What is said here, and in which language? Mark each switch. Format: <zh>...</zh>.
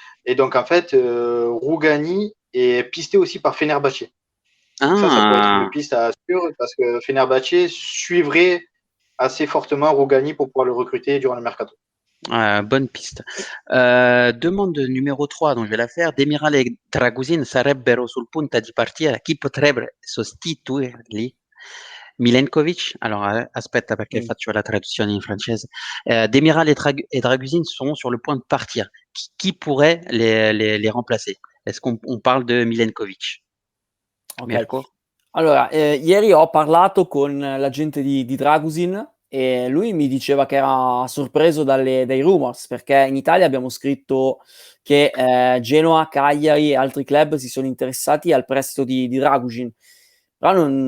<fr>Et donc, en fait, Rugani est pisté aussi par Fenerbahçe. Ça pourrait être une piste à suivre parce que Fenerbahçe suivrait assez fortement Rugani pour pouvoir le recruter durant le mercato. Bonne piste. Domande numéro 3, donc je vais la faire.</fr> <it>Demiral e Dragusin sarebbero sul punto di partire. Chi potrebbe sostituirli? Milenkovic, alors aspetta perché faccio la traduzione in francese.</it> <fr>Demiral et Dragusin sont sur le point de partir. Qui pourrait les remplacer? Est-ce qu'on parle de Milenkovic? Ok. Mirko?</fr> <it>Allora, ieri ho parlato con l'agente di Dragusin e lui mi diceva che era sorpreso dai rumors, perché in Italia abbiamo scritto che Genoa, Cagliari e altri club si sono interessati al prestito di Dragusin, però</it>